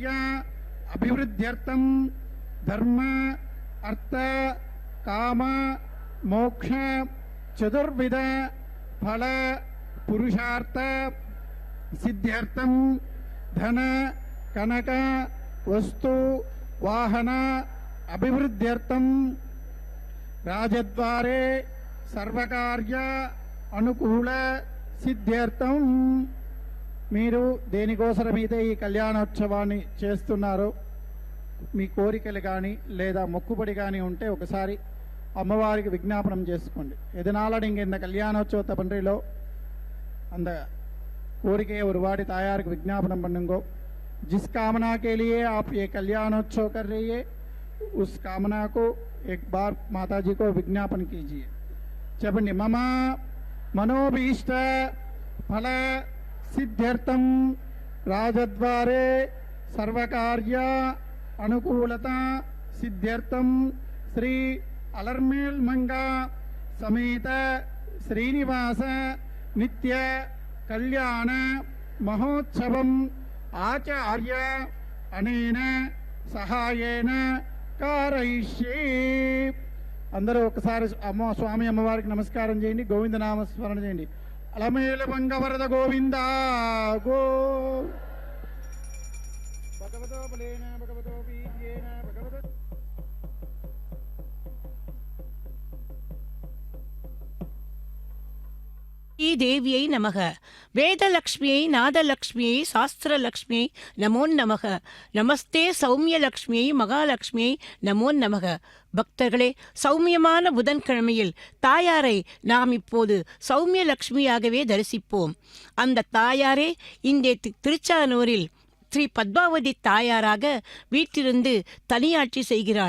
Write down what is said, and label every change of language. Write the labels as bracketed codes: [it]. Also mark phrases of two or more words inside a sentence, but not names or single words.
[sa] అభివృద్ధ్యర్థం ధర్మ అర్థ కామ మోక్ష చతుర్విధ ఫల పురుషార్థ సిద్ధ్యర్థం ధన కనక వస్తు వాహన అభివృద్ధ్యర్థం రాజద్వారే సర్వకార్య అనుకూల సిద్ధ్యర్థం. [te] మీరు దేనికోసమైతే ఈ కళ్యాణోత్సవాన్ని చేస్తున్నారో, మీ కోరికలు కానీ లేదా మొక్కుబడి కానీ ఉంటే ఒకసారి అమ్మవారికి విజ్ఞాపనం చేసుకోండి. [ta] இதனால நீங்கள் இந்த கல்யாணோற்சவத்தை பண்றீங்களோ அந்த கோரிக்கையை ஒரு வாட்டி தாயாருக்கு विज्ञापन பண்ணுங்கோ. [hi] जिस कामना के लिए आप ये कल्याणोत्सव कर रही है उस कामना को एक बार माता जी को विज्ञापन कीजिए. [te] చెప్పండి. [sa] मम मनोभीष्ट फल सिद्ध्यर्थम राजद्वारे सर्वकार्य अनुकूलता सिद्ध्यर्थम श्री अलर्मेलमंगा समेत श्रीनिवास नित्य कल्याण महोत्सवम आचार्य अनेन सहायेन कारयिष्ये. [te] అందరూ ఒకసారి స్వామి అమ్మవారికి నమస్కారం చేయండి, గోవిందనామస్మరణ చేయండి. అలమేలుమంగ వరద గోవింద గో. [sa] భగవతో బలేన భగవతో వీర్యేన భగవతో. ఈ దేవ్యై నమః. వేదలక్ష్మ్యై నాదలక్ష్మ్యై శాస్త్రలక్ష్మ్యై நமோ நமக. நமஸ்தே சௌமியலக்ஷ்மியை மகாலட்சுமியை நமோ நமக. [ta] பக்தர்களே, சௌமியமான புதன்கிழமையில் தாயாரை நாம் இப்போது சௌமியலக்ஷ்மியாகவே தரிசிப்போம். அந்த தாயாரே இந்த திருச்சானூரில் ஸ்ரீ பத்மாவதி தாயாராக வீட்டிலிருந்து தனியாட்சி செய்கிறாள்.